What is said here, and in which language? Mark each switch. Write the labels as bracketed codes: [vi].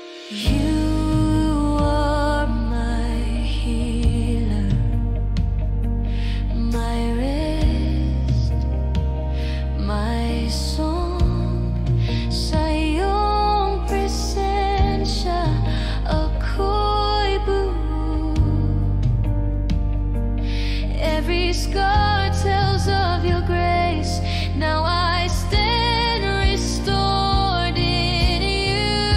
[en] You are my healer, my rest, my song. [tl] Sa iyong presensya ako'y buo. [en] Every scar tells of your grace. Now I stand restored in you.